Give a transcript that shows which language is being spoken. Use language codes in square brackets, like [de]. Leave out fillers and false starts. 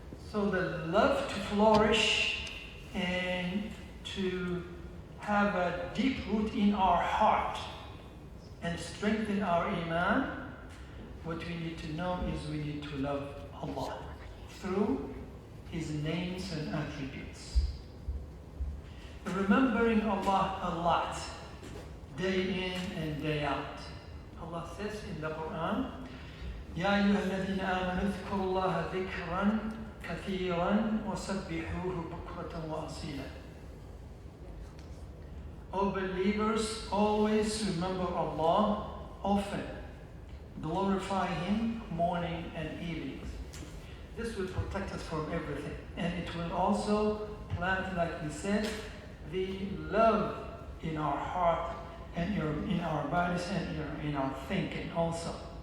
[en] So the love to flourish and to have a deep root in our heart and strengthen our iman, what we need to know is we need to love Allah through his names and attributes. Remembering Allah a lot, day in and day out. [ar] Allah says in the Quran, يَا أَيُّهَا الَّذِينَ آمَنُوا اذْكُرُوا اللَّهَ ذِكْرًا كَثِيرًا وَسَبِّحُوهُ بُكْرَةً وَأَصِيلًا. [en] O believers, always remember Allah often. Glorify him morning and evening. This will protect us from everything. And it will also plant, like we said, the love in our heart and in our bodies and in our thinking also.